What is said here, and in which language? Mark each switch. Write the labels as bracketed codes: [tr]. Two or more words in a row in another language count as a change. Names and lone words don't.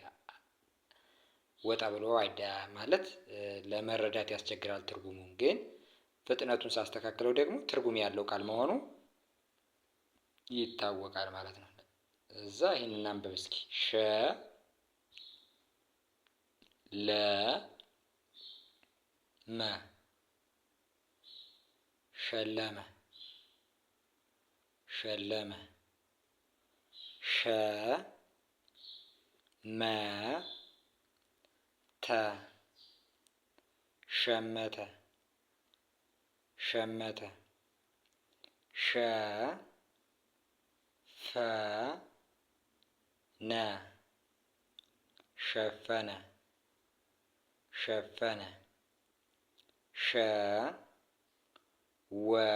[am] ወጣ ብሎ ማለት ለመረዳት ያስቸግራል። ትርጉሙን ግን ፍጥነቱን ሳስተካክለው ደግሞ ትርጉም ያለው ቃል መሆኑ ይታወቃል ማለት ነው። እዛ ይህን እናንብብ እስኪ። ሸ ለ መ ሸለመ ሸለመ ሸ መ ተ ሸመተ ሸመተ ሸ ፈ ነ ሸፈነ ሸፈነ ሸ ወ